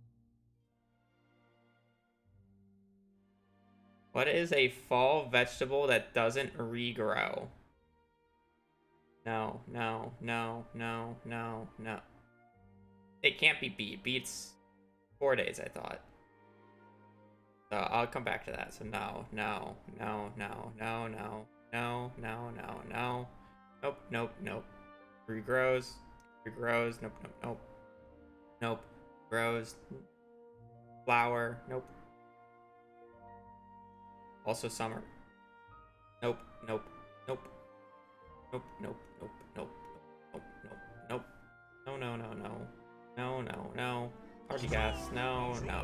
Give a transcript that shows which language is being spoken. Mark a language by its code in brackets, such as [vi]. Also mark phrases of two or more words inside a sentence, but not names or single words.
[en] What is a fall vegetable that doesn't regrow? No, no, no, no, no, no. It can't be beet. Beet's 4 days, I thought. So I'll come back to that. So no, no, no, no, no, no, no, no, no, no. Nope, nope, nope. Regrows. Regrows. Nope, nope, nope. Nope. Grows. Flower. Nope. Also summer. Nope, nope, nope. Nope, nope, nope, nope, nope, nope, nope. No, no, no, no. No, no, no. Already guess. No, no.